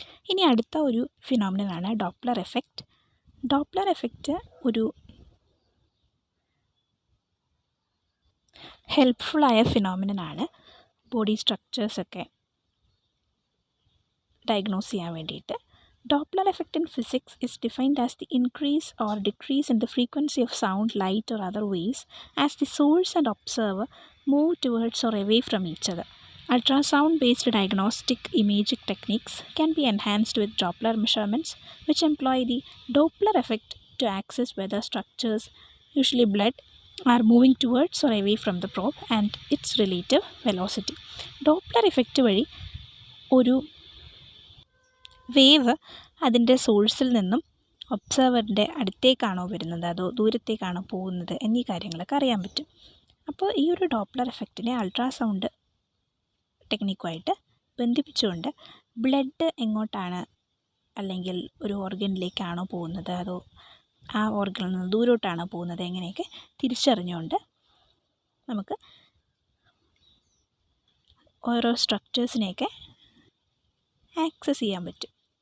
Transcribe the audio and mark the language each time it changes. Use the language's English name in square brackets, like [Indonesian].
[Malayalam] ഇനി അടുത്ത ഒരു ഫിനോമിനനാണ് ഡോപ്ലർ എഫക്റ്റ്. ഡോപ്ലർ എഫക്റ്റ് ഒരു ഹെൽപ്ഫുള്ളായ ഫിനോമിനനാണ് ബോഡി സ്ട്രക്ചേഴ്സൊക്കെ ഡയഗ്നോസ് ചെയ്യാൻ വേണ്ടിയിട്ട്. [English] Doppler effect in physics is defined as the increase or decrease in the frequency of sound, light or other waves as the source and observer move towards or away from each other. Ultrasound-based diagnostic imaging techniques can be enhanced with Doppler measurements, which employ the Doppler effect to access whether structures, usually blood, are moving towards or away from the probe and its relative velocity. [Malayalam] Doppler effect വഴി ഒരു wave അതിൻ്റെ സോഴ്സിൽ നിന്നും ഒബ്സർവറിൻ്റെ അടുത്തേക്കാണോ വരുന്നത് അതോ ദൂരത്തേക്കാണോ പോകുന്നത് എന്നീ കാര്യങ്ങളൊക്കെ അറിയാൻ പറ്റും. അപ്പോൾ ഈ ഒരു ഡോപ്ലർ എഫക്റ്റിനെ അൾട്രാസൗണ്ട് ടെക്നിക്കുമായിട്ട് ബന്ധിപ്പിച്ചുകൊണ്ട് ബ്ലഡ് എങ്ങോട്ടാണ് അല്ലെങ്കിൽ ഒരു ഓർഗനിലേക്കാണോ പോകുന്നത് അതോ ആ ഓർഗനിൽ നിന്ന് ദൂരോട്ടാണോ പോകുന്നത് എങ്ങനെയൊക്കെ തിരിച്ചറിഞ്ഞുകൊണ്ട് നമുക്ക് ഓരോ സ്ട്രക്ചേഴ്സിനെയൊക്കെ ആക്സസ് ചെയ്യാൻ പറ്റും.